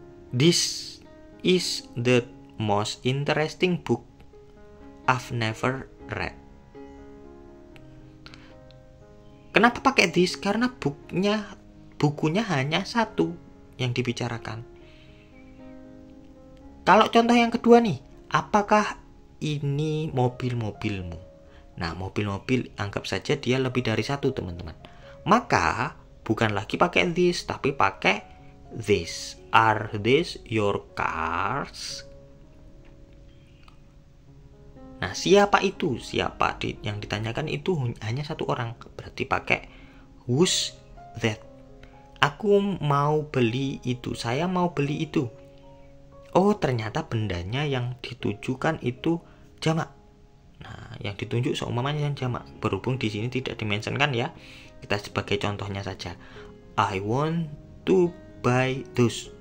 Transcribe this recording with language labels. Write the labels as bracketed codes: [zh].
[en] This is the most interesting book I've never read. [id] Kenapa pakai this? Karena bukunya hanya satu yang dibicarakan. Kalau contoh yang kedua nih, apakah ini mobil-mobilmu? Nah, mobil-mobil anggap saja dia lebih dari satu, teman-teman. Maka bukan lagi pakai this, tapi pakai this. [en] Are these your cars? [id] Nah, siapa itu? Siapa yang ditanyakan itu hanya satu orang. Berarti pakai [en] who's that. [id] Aku mau beli itu. Saya mau beli itu. Oh, ternyata bendanya yang ditujukan itu jamak. Nah, yang ditunjuk seumpamanya yang jamak. Berhubung di sini tidak dimentionkan ya. Kita sebagai contohnya saja. [en] I want to buy those.